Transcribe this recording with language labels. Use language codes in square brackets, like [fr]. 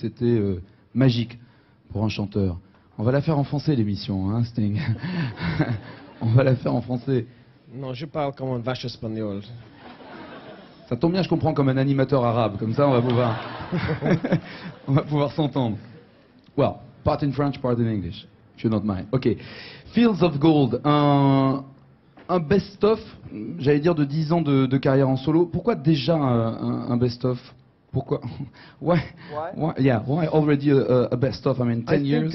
[fr] C'était magique pour un chanteur. On va la faire en français, l'émission, hein, Sting. On va la faire en français. Non, je parle comme un vache espagnol. Ça tombe bien, je comprends comme un animateur arabe. Comme ça, on va pouvoir s'entendre. [en] Well, part in French, part in English, if you don't mind. [fr] Ok. Fields of Gold, un best-of, j'allais dire, de 10 ans de carrière en solo. Pourquoi déjà un best-of? Pourquoi? [en] Why already a best-of? I mean, 10 years?